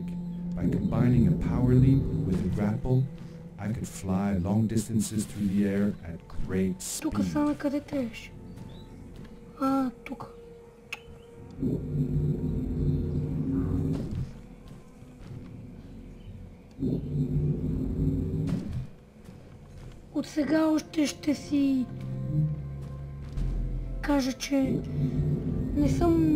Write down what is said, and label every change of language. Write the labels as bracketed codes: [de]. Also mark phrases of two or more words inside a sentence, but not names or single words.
[en] By combining a power leap with a grapple, I could fly long distances through the air at great speed. [bg] Тук само къде трябваше? Тук. От сега още ще си кажа, че не съм...